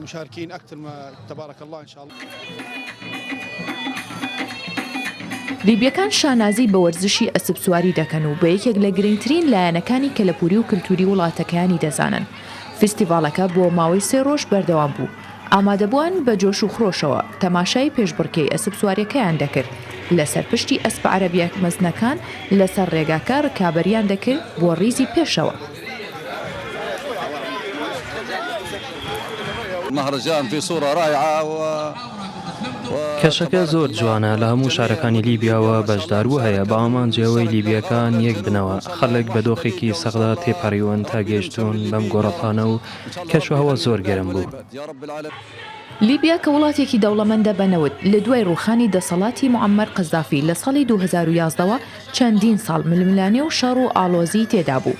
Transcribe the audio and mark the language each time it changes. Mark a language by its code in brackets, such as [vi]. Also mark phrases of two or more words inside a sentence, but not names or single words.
[ckb] لیبیەکان شانازی بە وەرزشی ئەسپسواری دەکەن و بە یەکێک لە گرنگترین لایەنەکانی کەلەپوری و کللتوری وڵاتەکانی دەزانن. فستیڤاڵەکە بۆ ماوەی 3 ڕۆژ بەردەوام بوو. ئامادەبووان بە جۆش و خرۆشەوە تەماشای پێشبڕکێی ئەسپسواریەکەیان دەکرد. لەسەر پشتی ئەسپە عەرەبیەک مەزنەکان لەسەر ڕێگاکە ڕکابەریان دەکرد بۆ ڕیزی پێشەوە. [ar] مهرجان في صورة رائعة [ckb] کەشەکە زۆر جوانە لە هەموو شارەکانی لیبیاوە بەشداربوو هەیە بە ئامانجیەوەی لیبیەکان یەک بنەوە خەڵک بە دۆخێکی سەخدا تێپەڕیون تا گەیشتون بەم گۆڕەپانە و کەشوهەوە زۆر گەرم بوو. لیبیا کە وڵاتێکی دەوڵەمەندە بەنەوت لە دوای ڕوخانی دەسەڵاتی معەممەر قەزافی لە ساڵی 2011ەوە چەندین ساڵ ململانێ و شەڕ و ئالۆزی تێدا بوو.